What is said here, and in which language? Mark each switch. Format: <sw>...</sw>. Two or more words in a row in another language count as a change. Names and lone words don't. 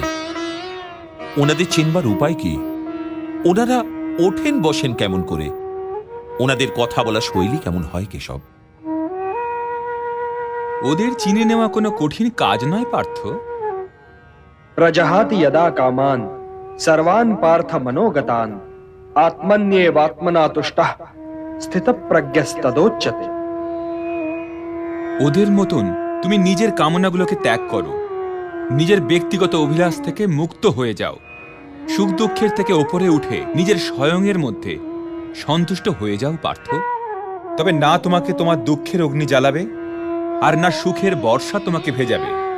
<bn>ওনাদের চিনবার উপায় কি? ওনারা ওঠেন বসেন কেমন করে? ওনাদের কথা বলা শৈলী কেমন হয় কেশব? ওদের চিনে নেওয়া কোনো কঠিন কাজ নয় পার্থ।</bn> <sa>प्रजहाति यदा कामान सर्वान् पार्थ मनोगतान् आत्मन्येवात्मना तुष्टः स्थितप्रज्ञस्तदोच्यते।</sa> <bn>ওদের মতন তুমি নিজের কামনাগুলোকে ত্যাগ করো, নিজের ব্যক্তিগত অভিলাষ থেকে মুক্ত হয়ে যাও, সুখ দুঃখের থেকে ওপরে উঠে নিজের স্বয়ংয়ের মধ্যে সন্তুষ্ট হয়ে যাও পার্থ। তবে না তোমাকে তোমার দুঃখের অগ্নি জ্বালাবে, আর না সুখের বর্ষা তোমাকে ভেজাবে।</bn>